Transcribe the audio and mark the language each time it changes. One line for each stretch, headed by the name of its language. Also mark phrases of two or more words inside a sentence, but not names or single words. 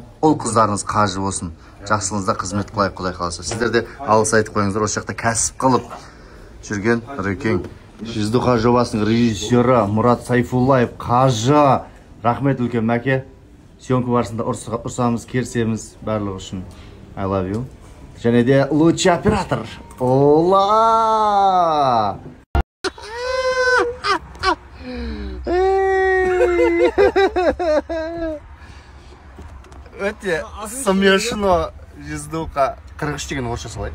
Kazakh: Ол қыздарыңыз қажы болсын. Жақсылығыңызда қызмет қылайық, Құдай қаласа. Сіздер де алғыс айтып қойыңыздар. Осы жақта кәсіп қылып жүрген Нұрекең. Жиздуха жобасының режиссері Мұрат Сайфуллаев қажы. Рахмет үлкен мәке. Съемка барысында ұрсамыз, керсеміз барлығы үшін.
English: I love you.
Kazakh: Және де
Russian: лучший оператор.
Kazakh: Ола! Өте смешно. Жиздуха 43 деген орысша солай.